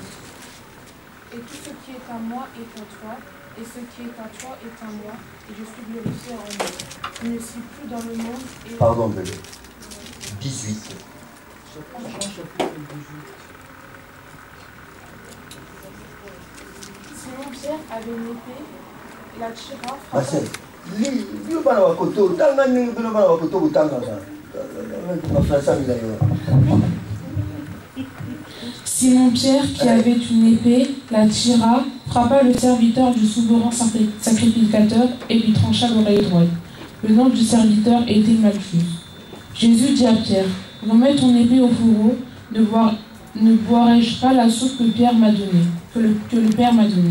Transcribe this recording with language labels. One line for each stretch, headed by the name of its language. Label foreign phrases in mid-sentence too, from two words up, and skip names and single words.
French: Et tout ce qui est à moi est à toi, et ce qui est à toi est à moi, et je suis glorifié en moi. Je ne suis plus dans le monde et... Pardon, bébé. 18. Simon Pierre avait une épée, et la tira, Marcel, lui, bana wakoto, tanga ningi bana wakoto utanga sana. Simon Pierre, qui avait une épée, la tira, frappa le serviteur du souverain sacrificateur et lui trancha l'oreille droite. Le nom du serviteur était Malchus. Jésus dit à Pierre, remets ton épée au fourreau, ne boirai-je pas la soupe que Pierre m'a donnée, que le Père m'a donnée.